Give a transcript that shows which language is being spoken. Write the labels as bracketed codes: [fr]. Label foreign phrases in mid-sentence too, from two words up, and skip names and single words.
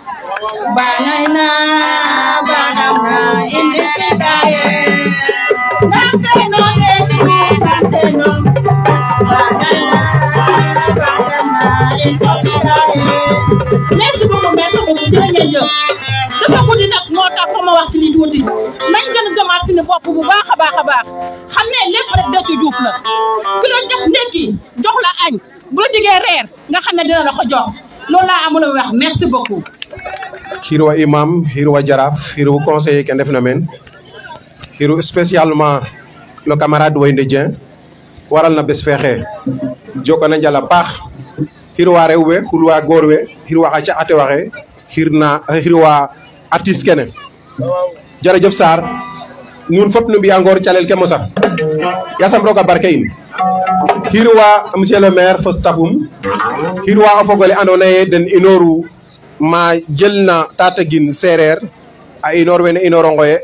[wo] bangay na bangam na indi si kaye ndamteenoo Déthié Diouf ndamteenoo bangay na bangam na indi si kaye [fr] merci beaucoup [wo] jërë ngeen jëf dafa guddi nag moo tax fa ma wax ci li tuuti nañ gën a gëmaat si ne bopp bu baax a baax xam ne lépp rek Déthié Diouf la ku la jox ndekki jox la añ bu la digee reer nga xam ne dina la ko jox loolu laa amul wax [fr] merci beaucoup [srr] hirwa imam hirwa jaraf hirwa conseiller ke ndefna men hiru [fr] spécialement le camarade [srr] Waynde Dieng waral na bes fexe jokana njala paax hirwa rewɓe hirwa goorwe hirwa xa ca'ate waxe hirwa artiste kene jerejef Sarr nuun fop nu mbiya ngoor calel ke mosa yasam roga barke in hirwa [fr] monsieur le maire [srr] fo stafum hirwa o fogole ando naye den inoru ma jelna Tataguine Sereer a inor wene inor o Ngoye